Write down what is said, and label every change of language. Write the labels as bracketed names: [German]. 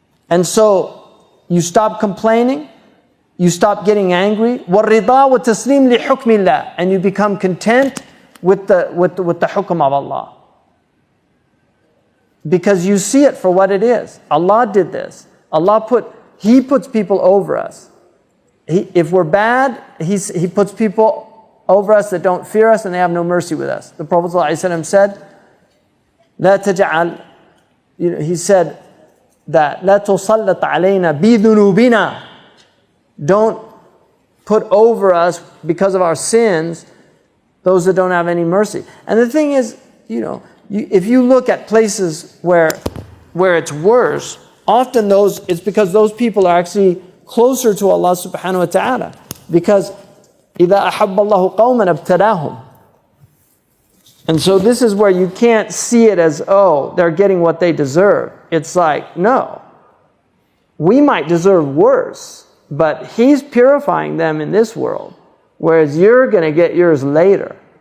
[English] And so you stop complaining, you stop getting angry, [Arabic] وَالرِّضَى وَالتَّسْلِيمُ لِحُكْمِ اللَّهِ, [English] and you become content with the hukm of Allah. Because you see it for what it is. Allah did this. He puts people over us. If we're bad, He puts people over us that don't fear us and they have no mercy with us. The Prophet ﷺ said, [Arabic] لا تجعل, [English] he said that, [Arabic] لا تسلط علينا بذنوبنا. [English] Don't put over us, because of our sins, those that don't have any mercy. And the thing is, if you look at places where it's worse, often it's because those people are actually closer to Allah subhanahu wa ta'ala. Because [Arabic] إِذَا أَحَبَّ اللَّهُ قَوْمًا ابْتَلَاهُمْ. [English] And so this is where you can't see it as, oh, they're getting what they deserve. It's like, no. We might deserve worse, but He's purifying them in this world, whereas you're going to get yours later.